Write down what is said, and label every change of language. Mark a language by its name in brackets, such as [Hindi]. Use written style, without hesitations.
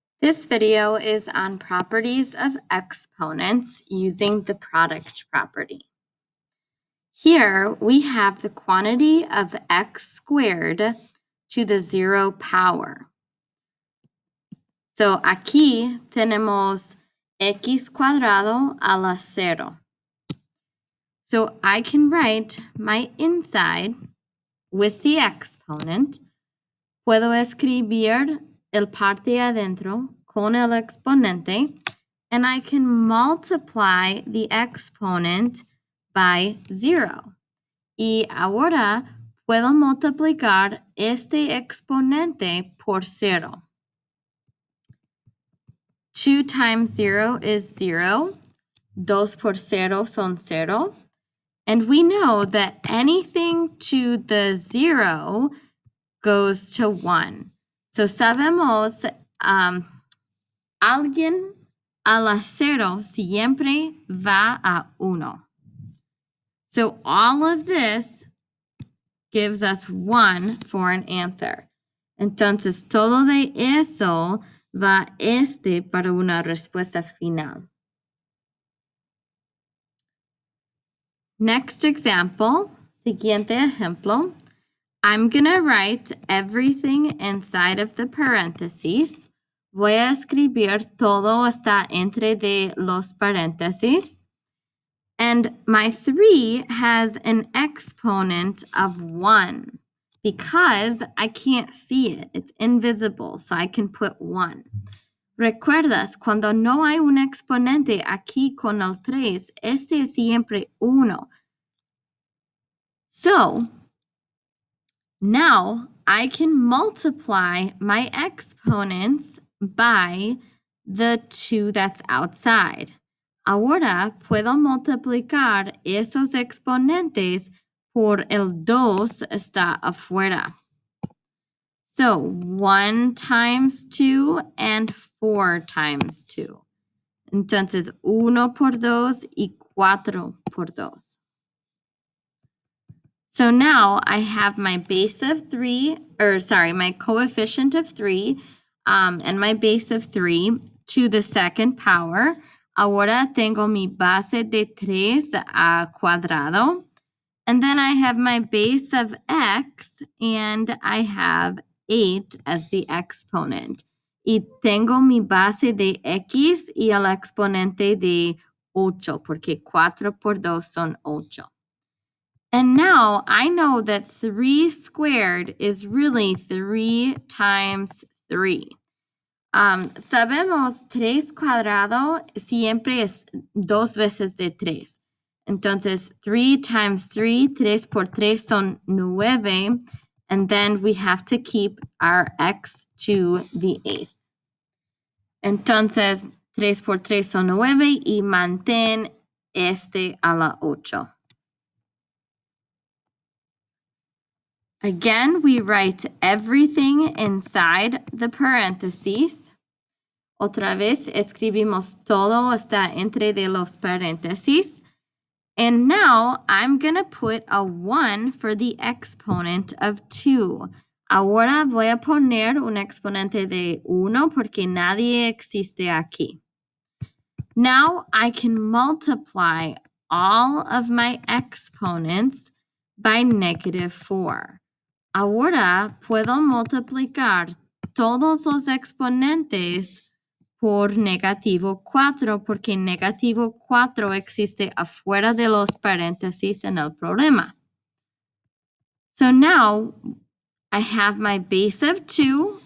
[English] This video is on properties of exponents using the product property. Here we have the quantity of x squared to the 0 power. [Spanish] So aquí tenemos x cuadrado a la 0. [English] So I can write my inside with the exponent. [Spanish] Puedo escribir el parte adentro con el exponente, [English] and I can multiply the exponent by 0. [Spanish] Y ahora puedo multiplicar este exponente por 0. [English] 2 times 0 is 0. [Spanish] 2 por 0 son 0. [English] And we know that anything to the 0 goes to 1. [Spanish] So sabemos alguien a la 0 siempre va a 1. [English] So all of this gives us 1 for an answer. [Spanish] Entonces todo de eso va para una respuesta final. [English] Next example, [Spanish] siguiente ejemplo. [English] I'm going to write everything inside of the parentheses. [Spanish] Voy a escribir todo está entre de los paréntesis. [English] And my 3 has an exponent of 1 because I can't see it. It's invisible, so I can put 1. [Spanish] ¿Recuerdas? Cuando no hay un exponente aquí con el 3, este es siempre 1. [English] So, now I can multiply my exponents by the 2 that's outside. [Spanish] Ahora puedo multiplicar esos exponentes por el 2 está afuera. [English] So 1 times 2 and 4 times 2. [Spanish] Entonces 1 por 2 y 4 por 2. [English] So now I have my base of 3, my coefficient of 3 and my base of 3 to the second power. [Spanish] Ahora tengo mi base de 3 cuadrado. [English] And then I have my base of x, and I have 8 as the exponent. [Spanish] Y tengo mi base de x y el exponente de 8, porque 4 por 2 son 8. [English] And now I know that 3 squared is really 3 times 3. [Spanish] Sabemos 3 cuadrado siempre es 2 veces de 3. Entonces, [English] 3 times 3, [Spanish] 3 por 3 son 9. [English] And then we have to keep our x to the 8th. [Spanish] Entonces, 3 por 3 son 9 y mantén este a la 8. [English] Again, we write everything inside the parentheses. [Spanish] Otra vez escribimos todo está entre de los paréntesis. [English] And now I'm going to put a 1 for the exponent of 2. [Spanish] Ahora voy a poner un exponente de 1 porque nadie existe aquí. [English] Now I can multiply all of my exponents by -4. [Spanish] Ahora puedo multiplicar todos los exponentes por -4 porque -4 existe afuera de los paréntesis en el problema. [English] So now I have my base of 2.